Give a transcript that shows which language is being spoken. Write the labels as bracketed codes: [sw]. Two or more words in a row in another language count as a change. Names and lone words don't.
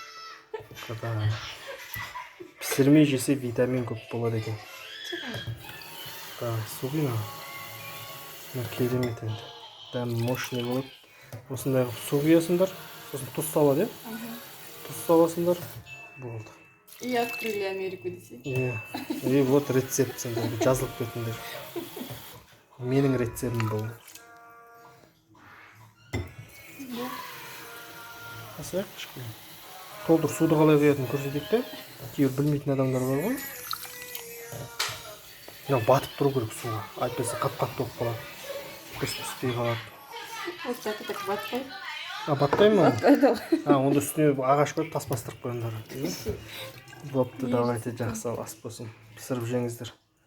[kk] Пісірмей жесе витамин көп болады екен. Су құйма. Керемет енді. Дәмі мощный болады. Осындай су құясыңдар, сосын тұз салады, тұз саласыңдар, болды. [ru] И открыли Америку десе. И вот [kk] рецепт жазылып кетіңдер. Менің рецептім бұл. Асырақ кішкене. Толтыр суды қалай құятын көрсетейік те. Кейбір білмейтін адамдар бар ғой. Батып тұру керек суға. Айтпаса қат-қатты болып қалады. Түспей қалады. [ru] Вот так и так батпай. [kk] Батпай ма? Батпайды ғой. Онда үстіне ағаш қойып тас бастырып қойыңдар. Бопты, давайте жақсы ас болсын. Пісіріп жеңіздер.